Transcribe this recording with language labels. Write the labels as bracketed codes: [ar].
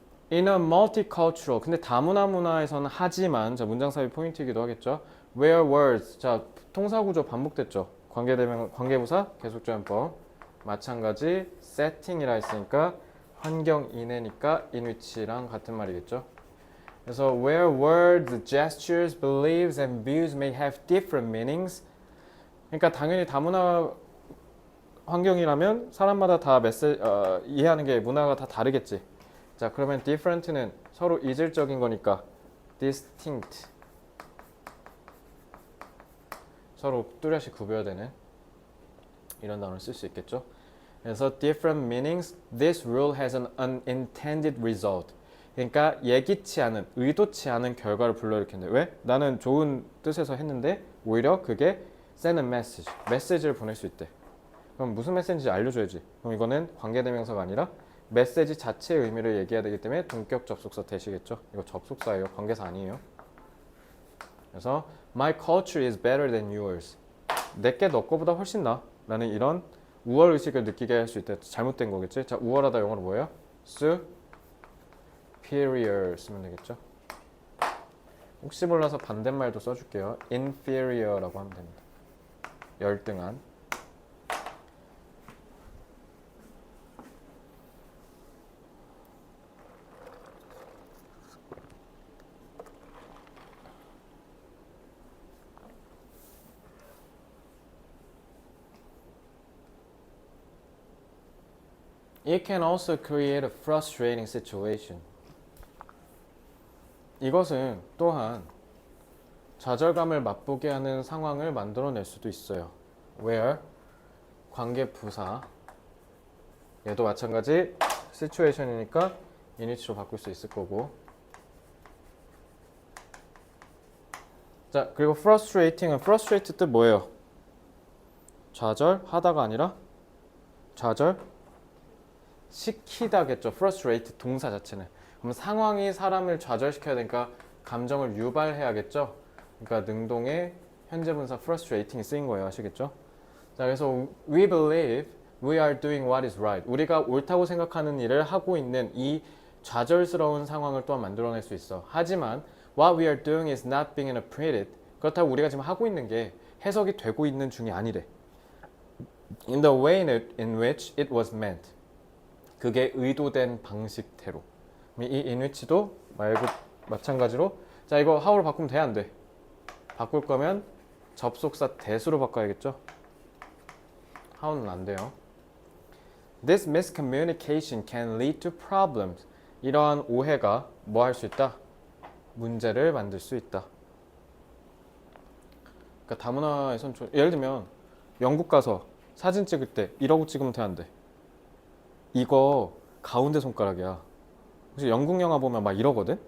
[en] In a multicultural, [ko] 근데 다문화 문화에서는 하지만, 자 문장 삽입 포인트이기도 하겠죠. [en] Where words, [ko] 자 통사 구조 반복됐죠. 관계부사 계속조연법 마찬가지 setting이라 했으니까 환경 이내니까 in which랑 같은 말이겠죠. 그래서 [en] where words, gestures, beliefs and views may have different meanings. [ko] 그러니까 당연히 다문화 환경이라면 사람마다 다 이해하는 게 문화가 다 다르겠지. 자 그러면 different는 서로 이질적인 거니까 distinct 서로 뚜렷이 구별되는 이런 단어를 쓸 수 있겠죠. 그래서 [en] different meanings, this rule has an unintended result. [ko] 그러니까 예기치 않은, 의도치 않은 결과를 불러일으킨다. 왜? 나는 좋은 뜻에서 했는데 오히려 그게 [en] send a message, [ko] 메시지를 보낼 수 있대. 그럼 무슨 메시지인지 알려줘야지. 그럼 이거는 관계대명사가 아니라 메시지 자체의 의미를 얘기해야 되기 때문에 동격 접속사 되시겠죠. 이거 접속사예요. 관계사 아니에요. 그래서 [en] my culture is better than yours. [ko] 내게 너 거보다 훨씬 나. 라는 이런 우월 의식을 느끼게 할 수 있다. 잘못된 거겠지. 자 우월하다 영어로 뭐예요? superior 쓰면 되겠죠. 혹시 몰라서 반대말도 써줄게요. inferior라고 하면 됩니다. 열등한. [en] It can also create a frustrating situation. [ko] 이것은 또한 좌절감을 맛보게 하는 상황을 만들어낼 수도 있어요. Where 관계 부사 얘도 마찬가지 situation이니까 init로 바꿀 수 있을 거고. 자 그리고 frustrating은 frustrate 뜻 뭐예요? 좌절하다가 아니라 좌절 시키다겠죠. frustrate 동사 자체는. 그럼 상황이 사람을 좌절시켜야 되니까 감정을 유발해야겠죠. 그러니까 능동의 현재 분사 frustrating이 쓰인 거예요. 아시겠죠? 자, 그래서 [en] we believe we are doing what is right. [ko] 우리가 옳다고 생각하는 일을 하고 있는 이 좌절스러운 상황을 또한 만들어낼 수 있어. 하지만 [en] what we are doing is not being interpreted. [ko] 그렇다고 우리가 지금 하고 있는 게 해석이 되고 있는 중이 아니래. [en] In the way in which it was meant. [ko] 그게 의도된 방식대로. 이 [en] in which [ko] 도 말고 마찬가지로 자 이거 how로 바꾸면 돼? 안 돼? 바꿀 거면 접속사 that으로 바꿔야겠죠? how는 안 돼요. [en] This miscommunication can lead to problems. [ko] 이러한 오해가 뭐 할 수 있다? 문제를 만들 수 있다. 그러니까 다문화에선 예를 들면 영국 가서 사진 찍을 때 이러고 찍으면 돼, 안 돼? 이거 가운데 손가락이야. 혹시 영국 영화 보면 막 이러거든?